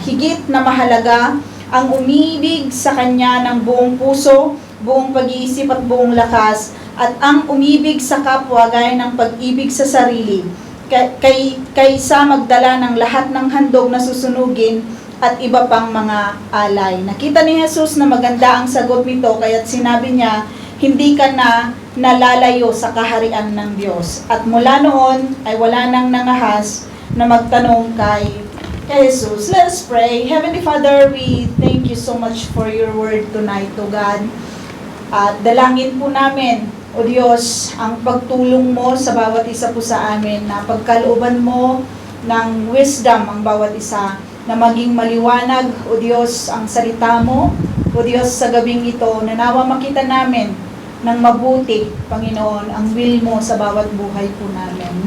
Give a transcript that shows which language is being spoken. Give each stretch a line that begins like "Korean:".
Filipino: Higit na mahalaga ang umibig sa Kanya ng buong puso, buong pag-iisip at buong lakas, at ang umibig sa kapwa gaya ng pag-ibig sa sarili, kaysa magdala ng lahat ng handog na susunugin at iba pang mga alay. Nakita ni Jesus na maganda ang sagot nito, kaya't sinabi niya, hindi ka na nalalayo sa kaharian ng Diyos. At mula noon ay wala nang nangahas na magtanong kay Jesus.
English: Let us pray. Heavenly Father, we thank you so much for your word tonight, O God.
Filipino: At dalangin po namin, O Diyos, ang pagtulong mo sa bawat isa po sa amin, na pagkalooban mo ng wisdom ang bawat isa, na maging maliwanag, O Diyos, ang salita mo, O Diyos, sa gabing ito, na nawa makita namin ng mabuti, Panginoon, ang will mo sa bawat buhay po namin.